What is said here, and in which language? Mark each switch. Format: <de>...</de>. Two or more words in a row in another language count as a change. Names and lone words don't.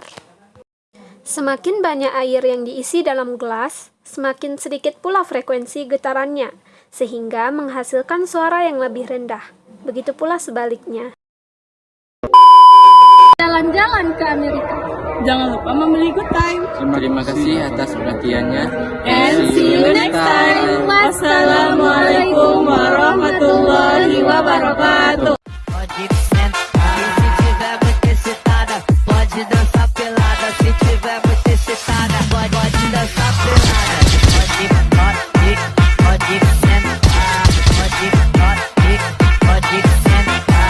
<id>Semakin banyak air yang diisi dalam gelas, semakin sedikit pula frekuensi getarannya, sehingga menghasilkan suara yang lebih rendah. Begitu pula sebaliknya. Jalan-jalan ke Amerika. Jangan lupa membeli</id> <en>good time.</en> <id>Terima kasih atas perhatiannya.</id> <en>And see you next time.</en> <ar>والسلام عليكم ورحمة الله وبركاته.</ar> <pt>Pode sentar, se tiver muito excitada, pode dançar pelada. Se tiver muito excitada, pode dançar pelada. Pode sentar, pode sentar.</pt>